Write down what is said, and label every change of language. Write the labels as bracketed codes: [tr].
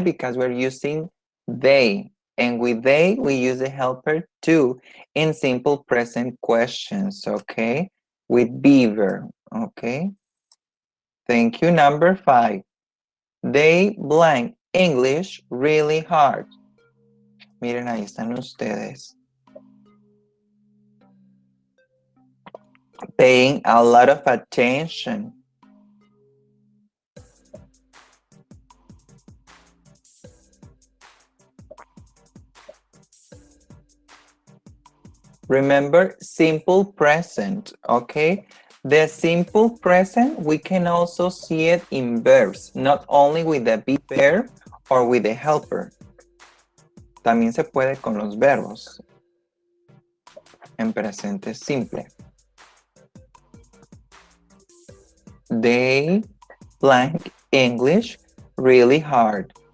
[en] Because we're using they. And with they, we use the helper to in simple present questions, okay? With beaver, okay? Thank you. Number 5. They blank English really hard. [es] Miren, ahí están ustedes. [en] Paying a lot of attention. Remember, simple present, okay? The simple present, we can also see it in verbs, not only with the be verb or with the helper. [es] También se puede con los verbos en presente simple. [en] They blank English really hard.